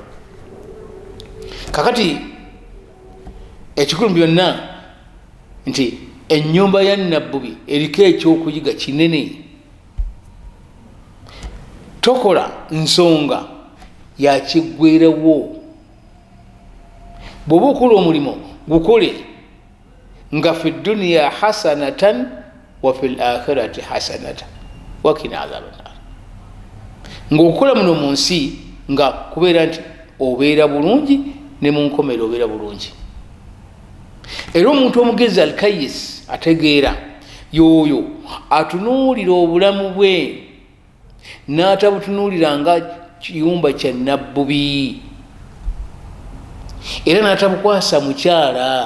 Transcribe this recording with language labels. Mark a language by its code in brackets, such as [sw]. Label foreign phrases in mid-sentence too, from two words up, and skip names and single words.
[lg] kakati ekikulu byonna nti ennyumba ya nabbubi eriko ekyokuyiga kinene. tokola nsonga yakiggweerawo. bw'oba okola omulimu gukole nga [ar] في الدنيا حسنة وفي الآخرة حسنة وقنا عذاب النار, [lg] ng'okukola muno mu nsi nga kubeera nti obeera bulungi ne mu nkomero obeera bulungi. era omuntu omugezi alkayis ategeera yoyo atunuulira obulamu bwe n'atabutunuulira nga kiyumba kya nabbubi, era n'atabukwasa mukyala.